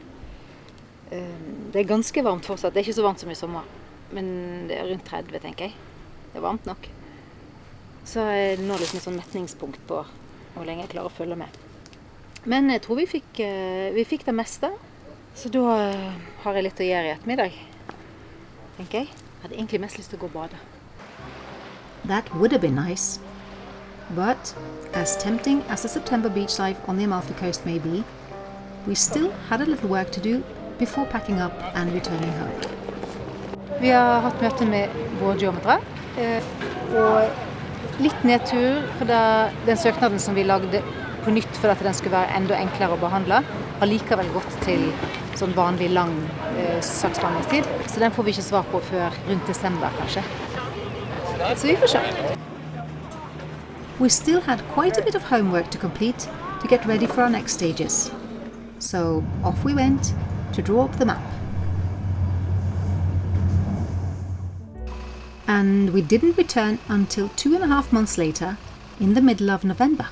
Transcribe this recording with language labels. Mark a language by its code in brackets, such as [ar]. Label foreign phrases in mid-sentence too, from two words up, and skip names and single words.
[no] Det er ganske varmt fortsatt. Det er ikke så varmt som i sommer, men det er rundt 30, tenker jeg. Det er varmt nok. Så er det nå liksom et sånn metningspunkt på hvor lenge jeg klarer å følge med. Men jeg tror vi fikk det meste, så da har jeg litt å gjøre i ettermiddag, tenker jeg. Jeg hadde egentlig mest lyst til å gå og bade. [en] That would have been nice. But, as tempting as the September beach life on the Amalfi Coast may be, we still had a little work to do before packing up and returning home. [no] Vi har hatt møte med vår geometer, og litt nedtur, for den søknaden som vi lagde på nytt for at den skulle være enda enklere å behandle, har likevel gått til sånn vanlig lang saksbehandlingstid, så den får vi ikke svar på før rundt desember kanskje. Så vi får se. [en] We still had quite a bit of homework to complete to get ready for our next stages. So off we went to draw up the map. And we didn't return until 2.5 months later, in the middle of November.